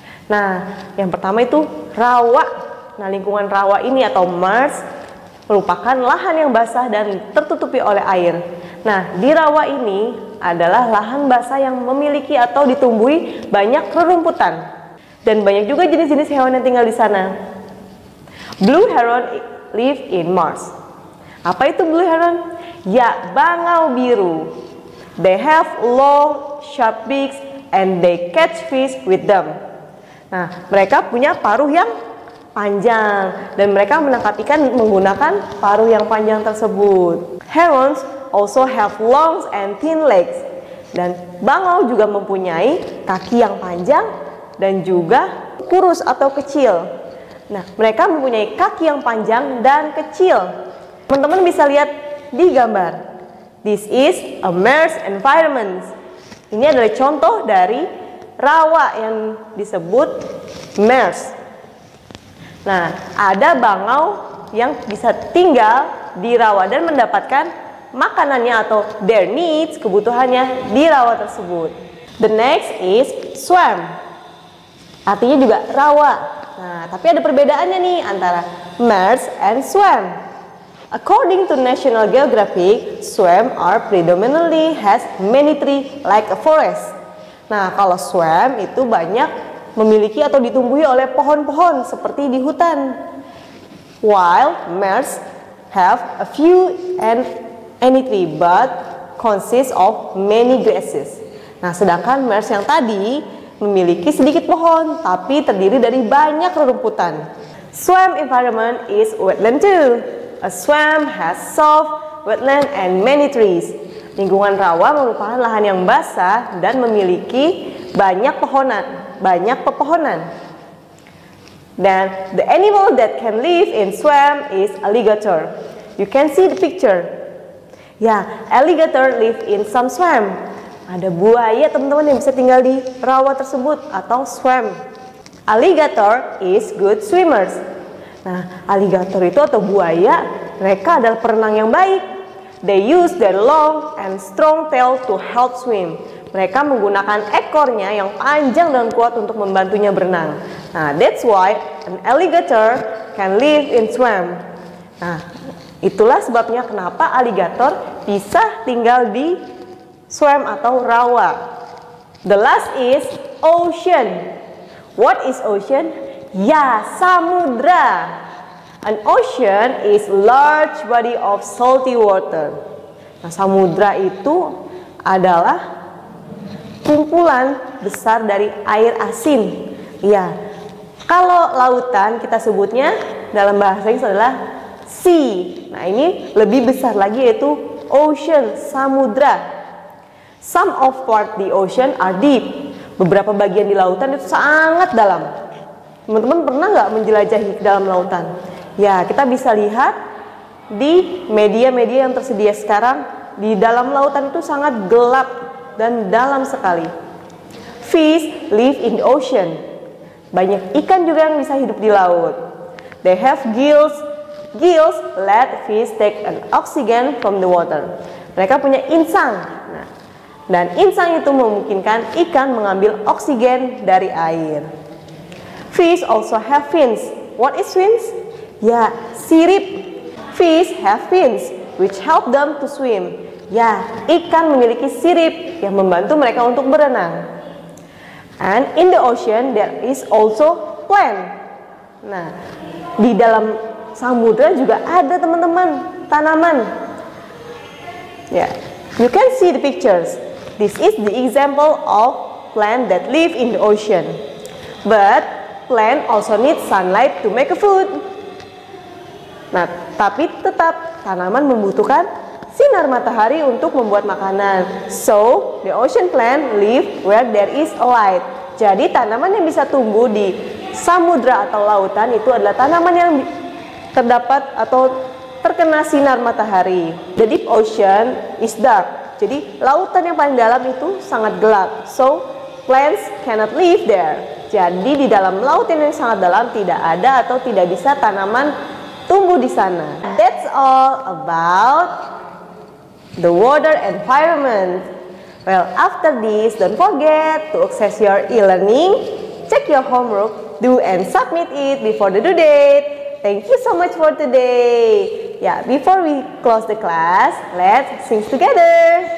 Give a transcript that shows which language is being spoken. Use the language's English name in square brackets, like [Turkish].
[Indonesian] Nah, yang pertama itu rawa. Nah, lingkungan rawa ini atau marsh merupakan lahan yang basah dan tertutupi oleh air. Nah, di rawa ini adalah lahan basah yang memiliki atau ditumbuhi banyak rerumputan. Dan banyak juga jenis-jenis hewan yang tinggal di sana. [English] Blue heron live in marsh. [Indonesian] Apa itu [English] blue heron? [Indonesian] Ya, bangau biru. [English] They have long, sharp beaks and they catch fish with them. [Indonesian] Nah, mereka punya paruh yang panjang dan mereka menangkap ikan menggunakan paruh yang panjang tersebut. [English] Herons also have long and thin legs. [Indonesian] Dan bangau juga mempunyai kaki yang panjang dan juga kurus atau kecil. Nah, mereka mempunyai kaki yang panjang dan kecil. Teman-teman bisa lihat di gambar. [English] This is a marsh environment. [Indonesian] Ini adalah contoh dari rawa yang disebut marsh. Nah, ada bangau yang bisa tinggal di rawa dan mendapatkan makanannya atau [English] their needs, [Indonesian] kebutuhannya di rawa tersebut. [English] The next is swam. [Indonesian] Artinya juga rawa. Nah, tapi ada perbedaannya nih antara merge and swam. [English] According to National Geographic, swam are predominantly has many trees like a forest. [Indonesian] Nah, kalau swam itu banyak memiliki atau ditumbuhi oleh pohon-pohon seperti di hutan. [English] While merge have a few and any tree but consists of many grasses. [Indonesian] Nah, sedangkan merge yang tadi memiliki sedikit pohon tapi terdiri dari banyak rerumputan. [English] Swamp environment is wetland too. A swamp has soft wetland and many trees. [Indonesian] Lingkungan rawa merupakan lahan yang basah dan memiliki banyak pepohonan. Dan [English] the animal that can live in swamp is alligator. You can see the picture. Ya, alligator live in some swamp. [Indonesian] Ada buaya teman-teman yang bisa tinggal di rawa tersebut atau swamp. [English] Alligator is good swimmers. [Indonesian] Nah, alligator itu atau buaya, mereka adalah perenang yang baik. [English] They use their long and strong tail to help swim. [Indonesian] Mereka menggunakan ekornya yang panjang dan kuat untuk membantunya berenang. [English] Nah, that's why an alligator can live in swamp. [Indonesian] Nah, itulah sebabnya kenapa alligator bisa tinggal di swamp atau rawa. [English] The last is ocean. What is ocean? [Indonesian] Ya, samudra. [English] An ocean is large body of salty water. [Indonesian] Nah, samudra itu adalah kumpulan besar dari air asin. Ya, kalau lautan kita sebutnya dalam bahasa Inggris adalah sea. Nah, ini lebih besar lagi yaitu ocean, samudra. [English] Some of part the ocean are deep. [Indonesian] Beberapa bagian di lautan itu sangat dalam. Teman-teman pernah nggak menjelajahi ke dalam lautan? Ya, kita bisa lihat di media-media yang tersedia sekarang, di dalam lautan itu sangat gelap dan dalam sekali. [English] Fish live in the ocean. [Indonesian] Banyak ikan juga yang bisa hidup di laut. [English] They have gills. Gills let fish take an oxygen from the water. [Indonesian] Mereka punya insang. Nah, dan insang itu memungkinkan ikan mengambil oksigen dari air. [English] Fish also have fins. What is fins? [Indonesian] Ya, sirip. [English] Fish have fins which help them to swim. [Indonesian] Ya, ikan memiliki sirip yang membantu mereka untuk berenang. [English] And in the ocean there is also plant. [Indonesian] Nah, di dalam samudra juga ada teman-teman tanaman. [English] Ya, you can see the pictures. This is the example of plant that live in the ocean. But plant also need sunlight to make a food. [Indonesian] Nah, tapi tetap tanaman membutuhkan sinar matahari untuk membuat makanan. [English] So, the ocean plant live where there is a light. [Indonesian] Jadi, tanaman yang bisa tumbuh di samudra atau lautan itu adalah tanaman yang terdapat atau terkena sinar matahari. [English] The deep ocean is dark. [Indonesian] Jadi, lautan yang paling dalam itu sangat gelap. [English] So, plants cannot live there. [Indonesian] Jadi di dalam laut yang sangat dalam tidak ada atau tidak bisa tanaman tumbuh di sana. [English] That's all about the water environment. Well, after this, don't forget to access your e-learning, check your homework, do and submit it before the due date. Thank you so much for today. Yeah, before we close the class, let's sing together.